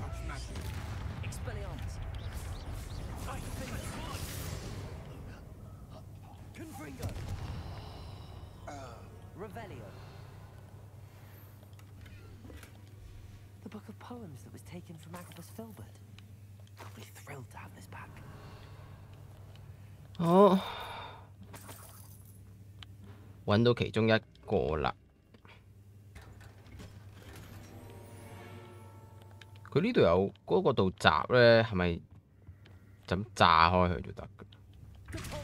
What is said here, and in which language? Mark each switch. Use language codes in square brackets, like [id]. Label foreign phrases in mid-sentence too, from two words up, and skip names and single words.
[en] The book of poems that was taken from Agabus Filbert. I'll be thrilled to have this back. [yue] 好，揾到其中一個啦。佢呢度有嗰個道閘咧，係咪就咁炸開佢就得嘅？